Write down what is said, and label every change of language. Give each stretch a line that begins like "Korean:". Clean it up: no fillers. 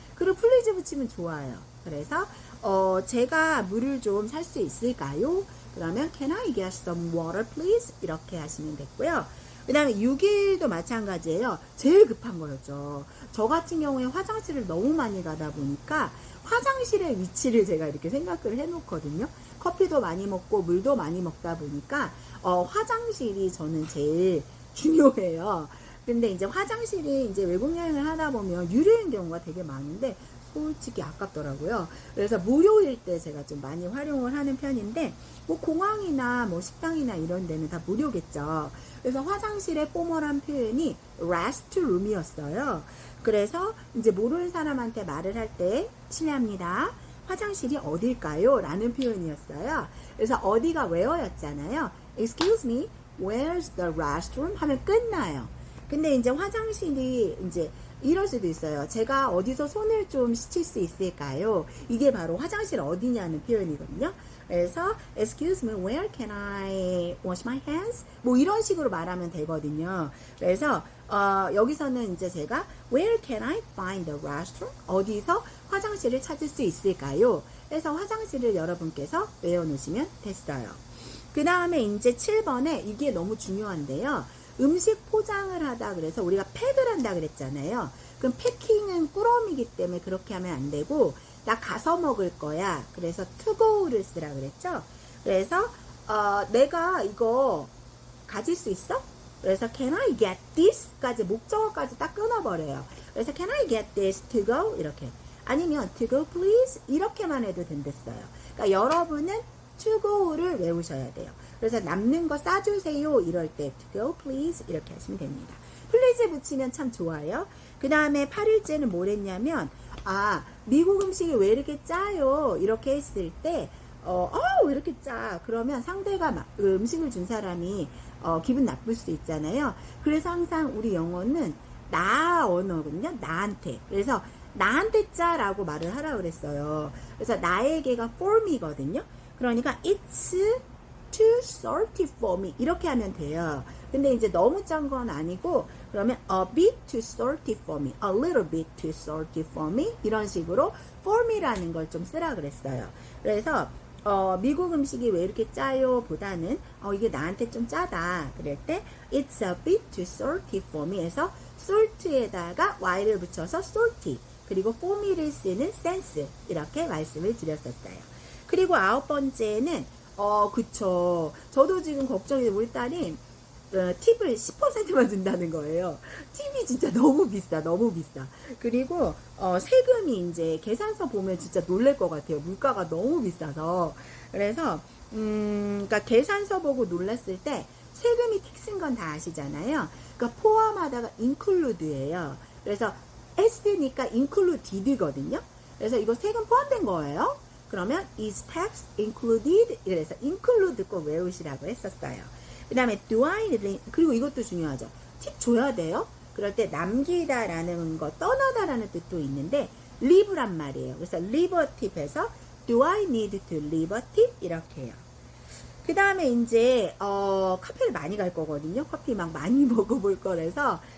Korean: 그리고 please 붙이면 좋아요. 그래서 제가 물을 좀 살 수 있을까요? 그러면
English: can I get some water please?
Korean: 이렇게 하시면 됐고요. 그 다음에 6일도 마찬가지예요. 제일 급한 거였죠. 저 같은 경우에 화장실을 너무 많이 가다 보니까 화장실의 위치를 제가 이렇게 생각을 해놓거든요. 커피도 많이 먹고 물도 많이 먹다 보니까 화장실이 저는 제일 중요해요. 근데 이제 화장실이 이제 외국 여행을 하다 보면 유료인 경우가 되게 많은데 솔직히 아깝더라고요. 그래서 무료일 때 제가 좀 많이 활용을 하는 편인데, 뭐 공항이나 뭐 식당이나 이런 데는 다 무료겠죠. 그래서 화장실의 포멀한 표현이 restroom이었어요. 그래서 이제 모르는 사람한테 말을 할 때 실례합니다, 화장실이 어딜까요? 라는 표현이었어요. 그래서 어디가 where였잖아요.
English: Excuse me, where's the restroom?
Korean: 하면 끝나요. 근데 이제 화장실이 이제 이럴 수도 있어요. 제가 어디서 손을 좀 씻을 수 있을까요? 이게 바로 화장실 어디냐는 표현이거든요. 그래서
English: excuse me, where can I wash my hands?
Korean: 뭐 이런 식으로 말하면 되거든요. 그래서 여기서는 이제 제가
English: where can I find the restroom?
Korean: 어디서 화장실을 찾을 수 있을까요? 그래서 화장실을 여러분께서 외워놓으시면 됐어요. 그 다음에 이제 7번에 이게 너무 중요한데요. 음식 포장을 하다 그래서 우리가 팩을 한다 그랬잖아요. 그럼 패킹은 꾸러미이기 때문에 그렇게 하면 안 되고, 나 가서 먹을 거야. 그래서 to go를 쓰라 그랬죠. 그래서 내가 이거 가질 수 있어? 그래서
English: can I get this?
Korean: 까지 목적어까지 딱 끊어버려요. 그래서
English: can I get this to go?
Korean: 이렇게. 아니면
English: to go please?
Korean: 이렇게만 해도 된댔어요. 그러니까 여러분은
English: to go
Korean: 를 외우셔야 돼요. 그래서 남는 거 싸주세요 이럴 때
English: to go please
Korean: 이렇게 하시면 됩니다. please 붙이면 참 좋아요. 그 다음에 8일째는 뭘 했냐면, 미국 음식이 왜 이렇게 짜요? 이렇게 했을 때 왜 이렇게 짜? 그러면 상대가 음식을 준 사람이 기분 나쁠 수 있잖아요. 그래서 항상 우리 영어는 나 언어거든요. 나한테. 그래서 나한테 짜라고 말을 하라고 그랬어요. 그래서 나에게가 for me거든요. 그러니까
English: it's too salty for me
Korean: 이렇게 하면 돼요. 근데 이제 너무 짠 건 아니고, 그러면
English: a bit too salty for me, a little bit too salty for me
Korean: 이런 식으로 for me라는 걸 좀 쓰라 그랬어요. 그래서 미국 음식이 왜 이렇게 짜요? 보다는 이게 나한테 좀 짜다 그럴 때
English: it's a bit too salty for me
Korean: 해서 salt에다가 y를 붙여서 salty, 그리고 for me를 쓰는 sense 이렇게 말씀을 드렸었어요. 그리고 9번째는 그쵸. 저도 지금 걱정이, 우리 딸이 팁을 10%만 준다는 거예요. 팁이 진짜 너무 비싸, 너무 비싸. 그리고 세금이 이제 계산서 보면 진짜 놀랄 것 같아요. 물가가 너무 비싸서. 그래서 그러니까 계산서 보고 놀랐을 때 세금이 틱스인 건 다 아시잖아요. 그러니까 포함하다가 include예요. 그래서 S니까 included거든요. 그래서 이거 세금 포함된 거예요. 그러면
English: is tax included?
Korean: 이래서 include 꼭 외우시라고 했었어요. 그 다음에
English: do I need,
Korean: 그리고 이것도 중요하죠. 팁 줘야 돼요. 그럴 때 남기다 라는 거, 떠나다 라는 뜻도 있는데 leave란 말이에요. 그래서
English: leave a tip에서 do I need to leave a tip?
Korean: 이렇게 해요. 그 다음에 이제 카페를 많이 갈 거거든요. 커피 막 많이 먹어볼 거라서.